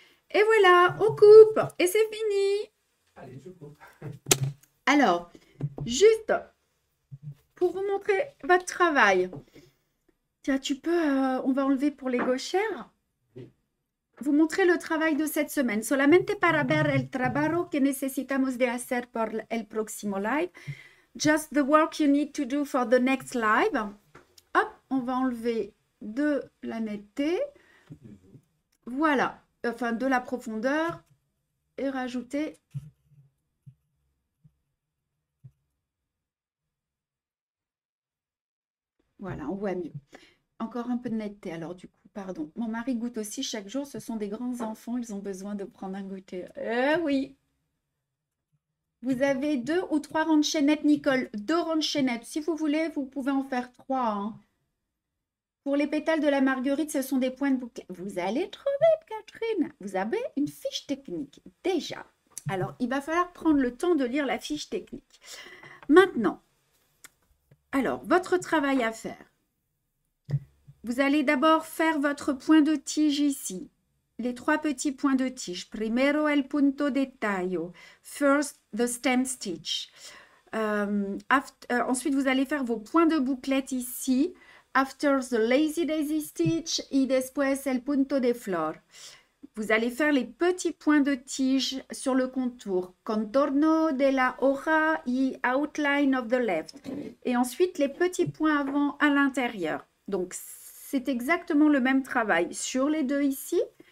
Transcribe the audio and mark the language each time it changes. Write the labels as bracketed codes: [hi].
[fr] Et voilà, on coupe. Et c'est fini. Allez, je coupe. Alors, juste pour vous montrer votre travail. Tiens, tu peux... on va enlever pour les gauchères. Vous montrer le travail de cette semaine. [es] Solamente para ver el trabajo que necesitamos de hacer por el próximo live. [en] Just the work you need to do for the next live. [fr] Hop, on va enlever de la netteté. Voilà, enfin de la profondeur et rajouter. Voilà, on voit mieux. Encore un peu de netteté alors du coup. Pardon. Mon mari goûte aussi chaque jour. Ce sont des grands enfants. Ils ont besoin de prendre un goûter. Oui. Vous avez 2 ou 3 rangs de chaînettes, Nicole. 2 rangs de chaînettes. Si vous voulez, vous pouvez en faire 3. Hein. Pour les pétales de la marguerite, ce sont des points de boucle. Vous allez trouver, Catherine. Vous avez une fiche technique. Déjà. Alors, il va falloir prendre le temps de lire la fiche technique. Maintenant, alors, votre travail à faire. Vous allez d'abord faire votre point de tige ici. Les 3 petits points de tige. [es] Primero el punto de tallo. [en] First the stem stitch. Ensuite, vous allez faire vos points de bouclette ici. After the lazy daisy stitch. [es] Y después el punto de flor. [fr] Vous allez faire les petits points de tige sur le contour. [es] Contorno de la hoja y [en] outline of the left. [fr] Et ensuite, les petits points avant à l'intérieur. Donc, c'est exactement le même travail sur les deux ici.